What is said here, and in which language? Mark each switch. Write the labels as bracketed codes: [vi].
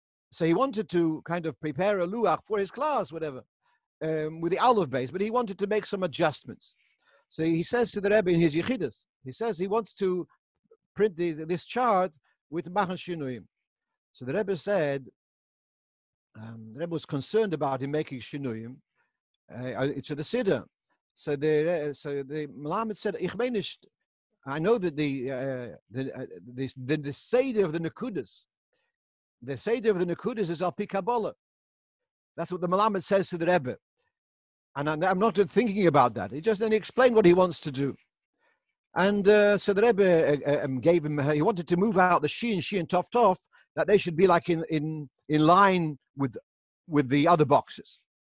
[en] So he wanted to kind of prepare a luach for his class, whatever, with the Aleph base, but he wanted to make some adjustments. So he says to the Rebbe in his Yechidus, he says he wants to print this chart with Machen Shinuyim. So the Rebbe said, the Rebbe was concerned about him making Shinuyim to the Siddur. So the Melamed said, [yi] Ich mein nicht. [en] I know that the Seder of the Nekudas, the Seder of the Nekudas is Al Pi Kabbalah. That's what the Melamed says to the Rebbe. And I'm not thinking about that. He explained what he wants to do. And so the Rebbe gave him, he wanted to move out the Shi and Tov Tov, that they should be like in line with the other boxes.